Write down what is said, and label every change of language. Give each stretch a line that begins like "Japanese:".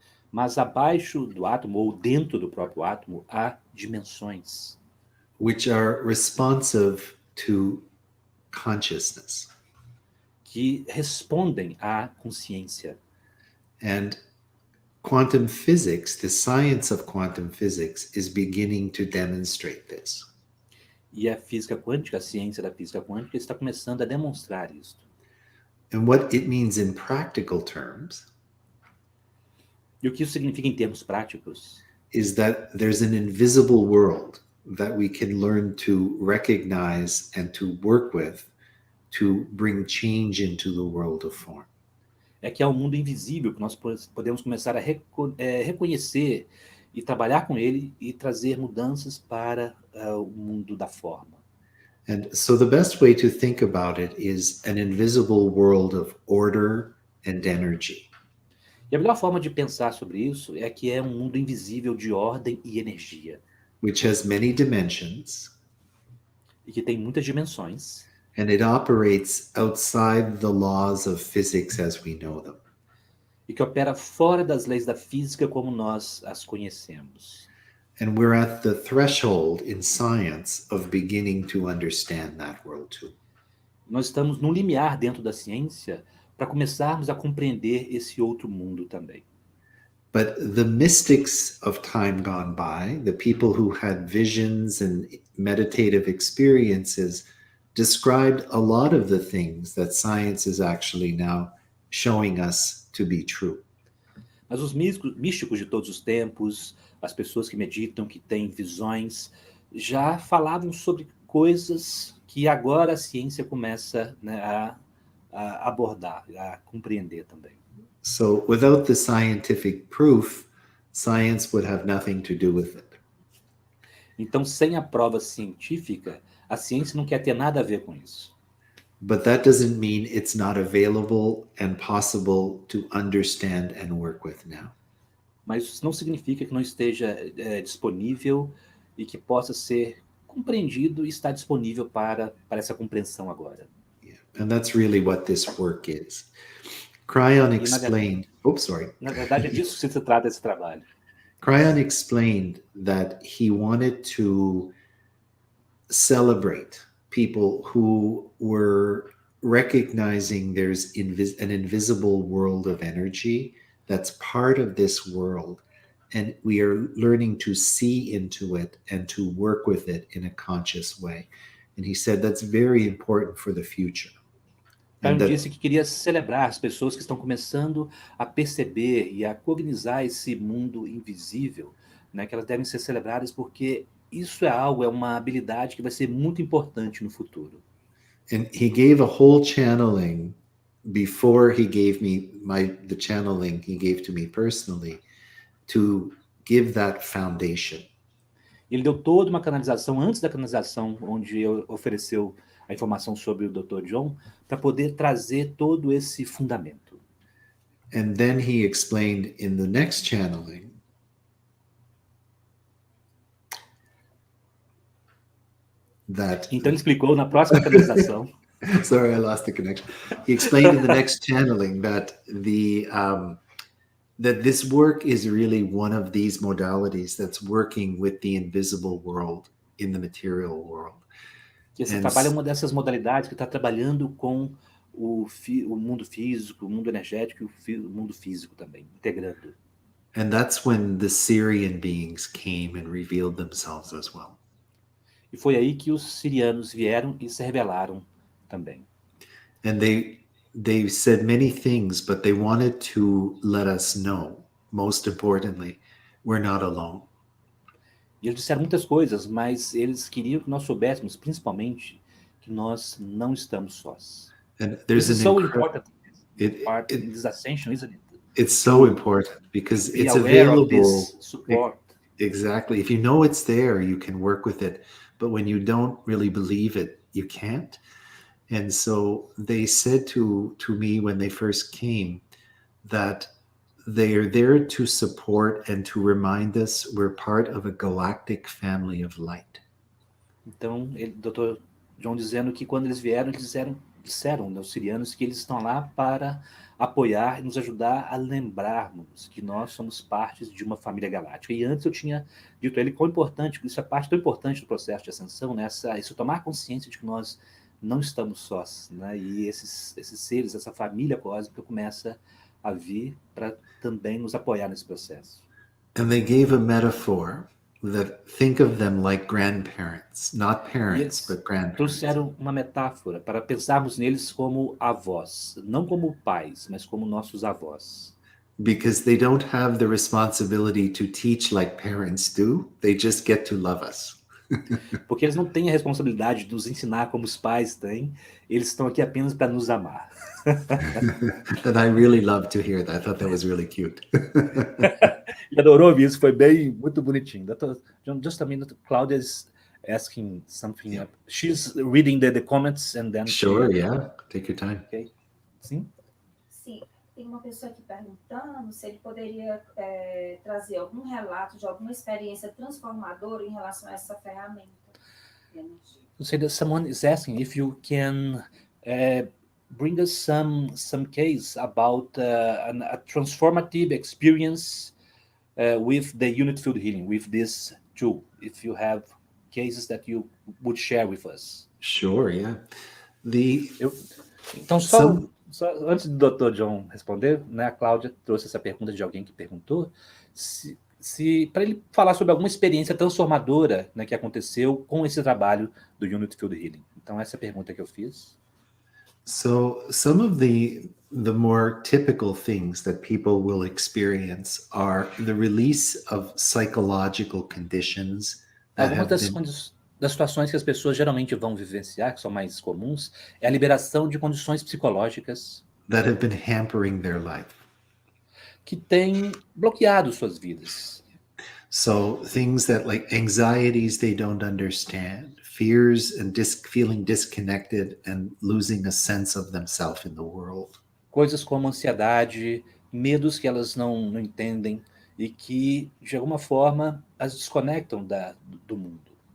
Portuguese: Mas abaixo do átomo ou dentro do próprio átomo há dimensões.
English: Which are responsive to consciousness.
Portuguese: Que respondem à consciência.
English: And quantum physics, the science of quantum physics, is beginning to demonstrate this.
Portuguese: E a física quântica, a ciência da física quântica, está começando a demonstrar isso.
English: And what it means in practical terms.
Portuguese: E o que isso significa em termos práticos?
English: Is that there's an invisible world that we can learn to recognize and to work with to bring change into the world of form.
Portuguese: É que é um mundo invisível que nós podemos começar a reconhecer e trabalhar com ele e trazer mudanças para o mundo da forma.
English: And so the best way to think about it is an invisible world of order and energy.
Portuguese: E a melhor forma de pensar sobre isso é que é um mundo invisível de ordem e energia.
English: Which has many dimensions.
Portuguese: E que tem muitas dimensões.
English: And it operates outside the laws of physics as we know them.
Portuguese: E que opera fora das leis da física como nós as conhecemos.
English: And we're at the threshold in science of beginning to understand that world too.
Portuguese: Nós estamos no limiar dentro da ciência para começarmos a compreender esse outro mundo também.
English: But the mystics of time gone by, the people who had visions and meditative experiences, described a lot of the things that science is actually now showing us to be true.
Portuguese: Mas os místicos de todos os tempos, as pessoas que meditam, que têm visões, já falavam sobre coisas que agora a ciência começa, né, a abordar, a compreender também.
English: So without the scientific proof, science would have nothing to do with it.
Portuguese: Então, sem a prova científica, a ciência não quer ter nada a ver com isso.
English: But that doesn't mean it's not available and possible to understand and work with now.
Portuguese: Mas isso não significa que não esteja disponível e que possa ser compreendido e está disponível para essa compreensão agora.
English: Yeah. And that's really what this work is. Cryon explained.
Portuguese: Na verdade, é disso que se trata esse trabalho.
English: Cryon explained that he wanted to celebrate people who were recognizing there's an invisible world of energy that's part of this world, and we are learning to see into it and to work with it in a conscious way. And he said that's very important for the future.
Portuguese: Então, ele disse que queria celebrar as pessoas que estão começando a perceber e a cognizar esse mundo invisível, né, que elas devem ser celebradas porque isso é uma habilidade que vai ser muito importante no futuro.
English: And he gave a whole channeling before he gave me the channeling he gave to me personally to give that foundation.
Portuguese: Ele deu toda uma canalização antes da canalização, onde ele ofereceu a informação sobre o Dr. John, para poder trazer todo esse fundamento.
English: And then he explained in the next channeling that...
Portuguese: Então ele explicou na próxima canalização.
English: Sorry, I lost the connection. He explained in the next channeling that that this work is really one of these modalities that's working with the invisible world in the material world.
Portuguese: Que esse trabalho é uma dessas modalidades que está trabalhando com o mundo físico, o mundo energético e o mundo físico também, integrando.
English: And that's when the Syrian beings came and revealed themselves as well.
Portuguese: E foi aí que os sirianos vieram e se revelaram também.
English: And they said many things, but they wanted to let us know, most importantly, we're not alone. E eles disseram muitas coisas, mas eles queriam que nós soubéssemos, principalmente, que nós não estamos sós. And there's This is so important part in this ascension, isn't it? It's so important because Be it's aware of available. this support. Exactly. If you know it's there, you can work with it. But when you don't really believe it, you can't. And so they said to me when they first came that they are there to support and to remind us we're part of a galactic family of light.
Portuguese: Então, Dr. John dizendo que quando eles vieram, eles disseram aos sirianos que eles estão lá para apoiar e nos ajudar a lembrarmos que nós somos partes de uma família galáctica. E antes eu tinha dito a ele quão importante, isso é parte tão importante do processo de ascensão, né? Isso tomar consciência de que nós não estamos sós, né? E esses seres, essa família cósmica começa a vir para também nos apoiar nesse processo.
English: And they gave a metaphor that think of them like grandparents, not parents, but grandparents.
Portuguese: Trouxeram uma metáfora para pensarmos neles como avós, não como pais, mas como nossos avós.
English: Because they don't have the responsibility to teach like parents do. They just get to love us.
Portuguese: Porque eles não têm a responsabilidade de nos ensinar como os pais têm, eles estão aqui apenas para nos amar.
English: And I really loved to hear that. I thought that was really cute.
Portuguese: E adorou ouvir isso, foi muito bonitinho.
English: John, just a minute, Claudia is asking something. Yeah. She's reading the comments and then... Sure, yeah. Take your time.
Portuguese: Okay. Sim? Sim. Tem uma pessoa aqui perguntando se ele poderia trazer algum relato de alguma experiência transformadora em relação a essa ferramenta.
English: So that someone is asking if you can bring us some case about a transformative experience with the unit field healing, with this tool. If you have cases that you would share with us. Sure, yeah.
Portuguese: Então, só antes do Dr. John responder, né, a Cláudia trouxe essa pergunta de alguém que perguntou se para ele falar sobre alguma experiência transformadora, né, que aconteceu com esse trabalho do Unit Field Healing. Então, essa é a pergunta que eu fiz.
English: So some of the the more typical things that people will experience are the release of psychological conditions that
Portuguese: Algumas
English: have been
Portuguese: das situações que as pessoas geralmente vão vivenciar, que são mais comuns, é a liberação de condições psicológicas
English: hampering their life.
Portuguese: que têm bloqueado suas vidas.
English: So things that like anxieties they don't understand, fears and feeling disconnected and losing a sense of themselves in the world.
Portuguese: Coisas como ansiedade, medos que elas não entendem e que, de alguma forma, as desconectam do mundo.